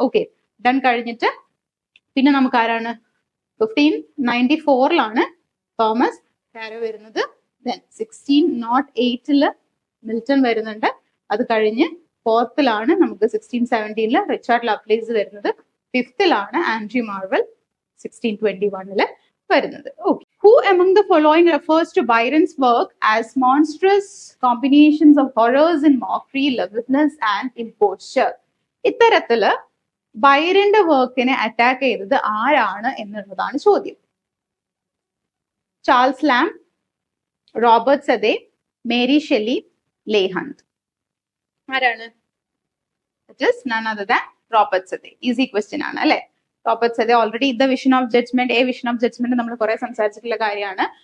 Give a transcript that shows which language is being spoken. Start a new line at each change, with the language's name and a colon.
Malayalam: Okay, done കഴിഞ്ഞിട്ട് പിന്നെ നമുക്ക് ആരാണ്? 1594 തോമസ് കാരോ വരുന്നത്. ദെൻ 1608 മിൽട്ടൺ വരുന്നുണ്ട്. അത് കഴിഞ്ഞ് 4th നമുക്ക് 1617 റിച്ചാർഡ് ലവ്ലേസ് വരുന്നത്. 5th ആൻഡ്രൂ മാർവൽ 1621 വരുന്നത്.
English: Okay, who among the following refers to Byron's work as monstrous combinations of horrors and mockery, lewdness and imposture?
Malayalam: ഇത്തരത്തില് ബൈറന്റെ വർക്കിനെ അറ്റാക്ക് ചെയ്തത് ആരാണ് എന്നുള്ളതാണ് ചോദ്യം. ചാൾസ് ലാം, റോബർട്ട് സദേ, മേരി ഷെല്ലി, ലേ ഹണ്ട്. ആരാണ്?
English: It is none other than Robert Southey.
Malayalam: Easy question ആണ് അല്ലെ. Robert സദേ already the vision of judgement, vision of judgement നമ്മൾ കുറെ സംസാരിച്ചിട്ടുള്ള കാര്യമാണ്.